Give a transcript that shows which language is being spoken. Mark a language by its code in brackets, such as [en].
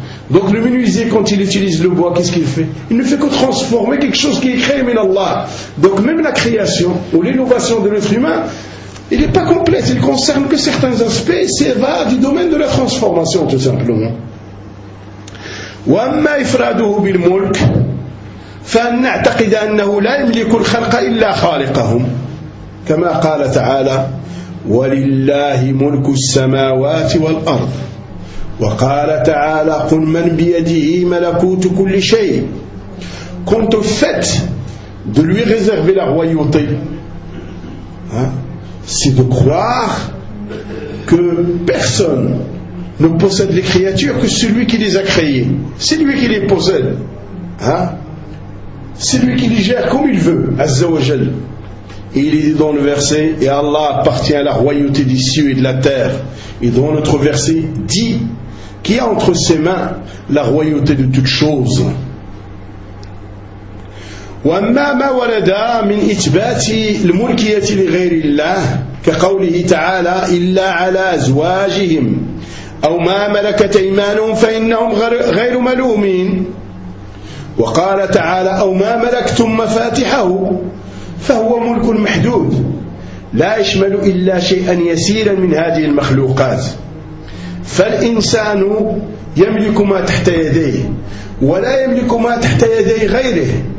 [fr] Donc le menuisier, quand il utilise le bois, qu'est-ce qu'il fait? Il ne fait que transformer quelque chose qui est créé, mais Allah. Donc même la création ou l'innovation de l'être humain, il n'est pas complet, il ne concerne que certains aspects, ça va du domaine de la transformation, tout simplement. [ar] وَأَمَّا إِفْرَادُهُ بِالْمُلْكِ فَنَعْتَقِدَ أَنَّهُ لَا يَمْلِكُ الْخَلْقَ إِلَّا خَالِقَهُمْ كما قال تعالى ولله ملك السماوات والأرض وقال تعالى قل من بيده ملكوت كل شيء كنت فت [fr] de lui réserver la royauté c'est de croire que personne ne possède les créatures que celui qui les a créées, c'est lui qui les possède, hein? C'est lui qui les gère comme il veut, Azza wa Jal. Et il dit dans le verset, et Allah appartient à la royauté des cieux et de la terre. Et dans notre verset dit, qui a entre ses mains la royauté de toutes choses. [ar] وَأَمَّا مَا وَرَدَا مِنْ إِتْبَاتِ الْمُلْكِيَةِ لِغَيْرِ اللَّهِ كَقَوْلِهِ تَعَالَى إِلَّا عَلَى أَزْوَاجِهِمْ أَوْ مَا مَلَكَتْ أَيْمَانُهُمْ فَإِنَّهُمْ غَيْرُ مَلُومِينَ وَقَالَ تَعَالَى أَوْ مَا مَلَكْتُمْ مَفَاتِحَهُ فهو ملك محدود لا يشمل إلا شيئا يسيرا من هذه المخلوقات فالإنسان يملك ما تحت يديه ولا يملك ما تحت يدي غيره